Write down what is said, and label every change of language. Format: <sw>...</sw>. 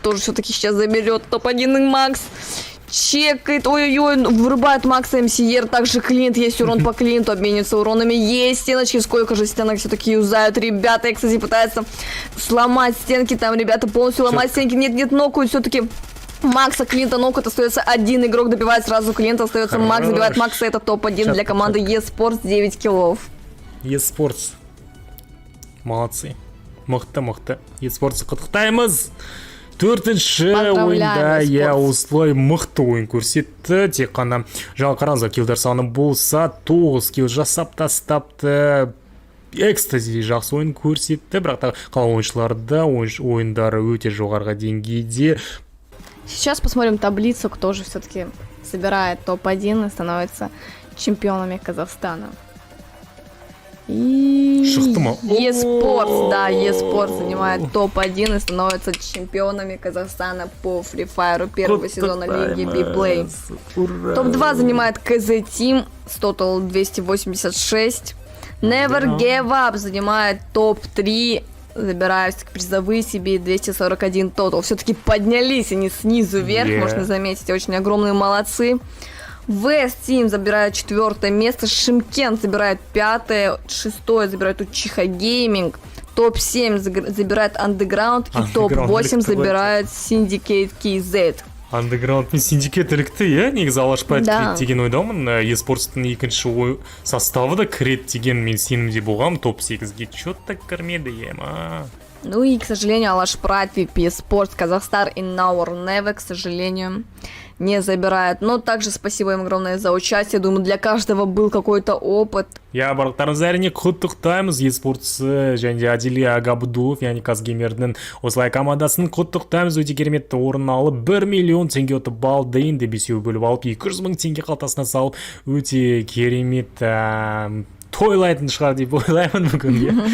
<ru>Тоже все-таки сейчас заберет топ-1 и Макс. Чекает, ой-ой-ой, вырубает Макса МСР, также Клинт, есть урон по Клинту, обмениваются уронами, есть стеночки, сколько же стенок все-таки юзают ребята, и, кстати, пытаются сломать стенки, там ребята полностью ломать стенки, нет, нокают все-таки Макса, Клинта нокают, остается 1 игрок, добивает сразу Клинта, остается Макс, добивает Макса, это топ-1 для команды eSports, 9 киллов. eSports. Молодцы.</ru> <kk>Мықты. eSports құттықтаймыз. 4-ші ойында осылай мықты ойын көрсетті. Тек қана жаңа қараңыздар, килдар саны болса 9 килл жасап тастапты. Экстази жақсы ойын көрсетті, бірақ та қалған ойыншыларда ойындары өте жоғарғы деңгейде.</kk> <ru>Сейчас посмотрим таблицу, кто же все-таки собирает топ-1 и становится чемпионами Казахстана. И eSports, да, eSports занимает топ-1 и становится чемпионами Казахстана по Free Fire первого сезона лиги B-Play. Топ-2 занимает KZ Team с тотал 286. Never Give Up занимает топ-3, забирая призовые себе 241 тотал. Все-таки поднялись они снизу вверх, можно заметить, очень огромные молодцы. West Team забирает 4 место, Шимкент забирает 5, 6 забирает Учиха Гейминг, топ-7 забирает Underground и топ-8 забирает Syndicate KZ.</ru> <kk>Underground мен Syndicate ілікті, негізі алашпайды кірет деген ойдамын. eSports-тың екінші составы да кірет деген мен сенімде болғам, топ-8-ге</kk> <ru>чё-то</ru> <kk>кірмеді</kk> <ru>Ну и, к сожалению, Алаш Прайд, eSports, Казахстар и Now or Never, к сожалению, не забирает. Но также спасибо им огромное за участие. Думаю, для каждого был какой-то опыт.</ru> <kk>Я барлықтарыңыз әрине құттықтаймыз. eSports және Адили Агабудов, яғни Казгеймердің осылай командасының құттықтаймыз. Өте кереметті орын алып, 1 миллион теңге ұтып алды. Енді 5-еу бөліп алып, 200 мың теңге қалтасына салып, өте керемет тойлайтын шығар деп ойлаймын бүгін.</kk>